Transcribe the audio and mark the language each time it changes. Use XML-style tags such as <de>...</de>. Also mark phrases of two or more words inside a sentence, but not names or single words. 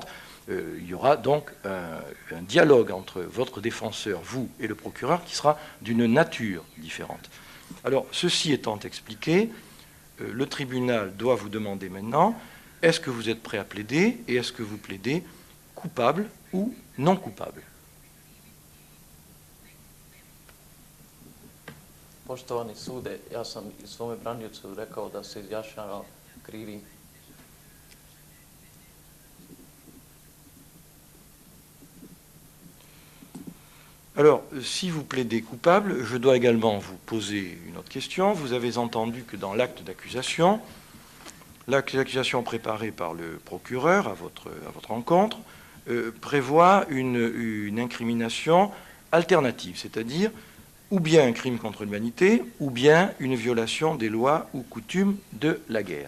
<fr>Il y aura donc un dialogue entre votre défenseur, vous, et le procureur qui sera d'une nature différente. Alors, ceci étant expliqué, le tribunal doit vous demander maintenant, est-ce que vous êtes prêt à plaider et est-ce que vous plaidez coupable ou non coupable?</fr> <bs>Poštovani sude, ja sam i svome braniocu rekao da se izjašnjava krivim.</bs> <fr>Alors, si vous plaidez coupable, je dois également vous poser une autre question. Vous avez entendu que dans l'acte d'accusation préparée par le procureur à votre rencontre prévoit une incrimination alternative, c'est-à-dire ou bien un crime contre l'humanité, ou bien une violation des lois ou coutumes de la guerre.</fr>